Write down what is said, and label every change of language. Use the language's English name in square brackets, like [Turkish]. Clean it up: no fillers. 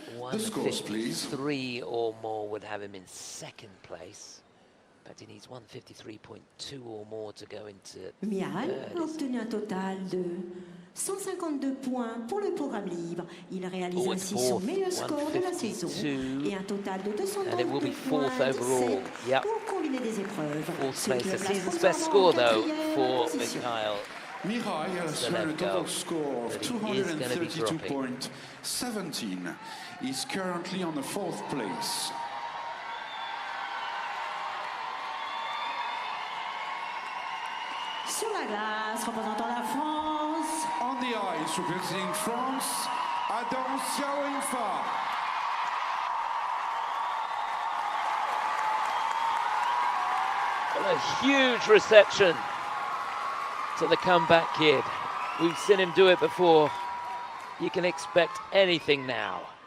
[English] 153 or more would have him in second place. But he needs 153.2 or more to go into [French] Mihhail a obtenu un total de 152 points pour le programme libre. Il réalise ainsi son meilleur score de la saison et un total de 232 points pour combiner des épreuves. [English] Fourth place, the season's best score though for Mihhail. Mihhail has run a total score of 232.17. He's currently on the 4th place. [French] Sur la glace, représentant la France. [English] On the ice, representing France, Siao Him Fa. A huge reception to the comeback kid. We've seen him do it before. You can expect anything now.